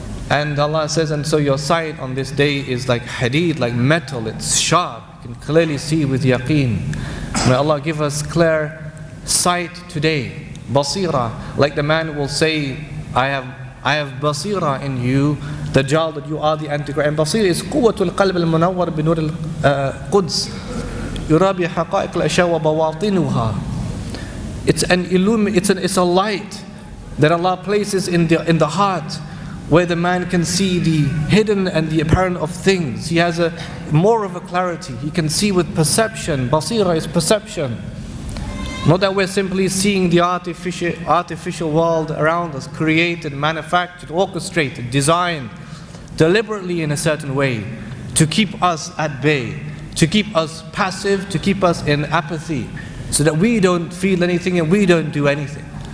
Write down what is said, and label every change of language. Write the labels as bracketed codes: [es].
[en] And Allah says, and so your sight on this day is like hadid, like metal. It's sharp. You can clearly see with yaqeen. May Allah give us clear sight today, basira, like the man will say, I have basira in you, Dajjal, that you are the Antichrist. And basira is [ar] قوة القلب المنور بنور القدس يرى بحقائق الأشياء وبواطنها. [en] It's a light that Allah places in the heart, where the man can see the hidden and the apparent of things. He has more of a clarity. He can see with perception. Basira is perception. Not that we're simply seeing the artificial world around us, created, manufactured, orchestrated, designed deliberately in a certain way to keep us at bay, to keep us passive, to keep us in apathy, so that we don't feel anything and we don't do anything.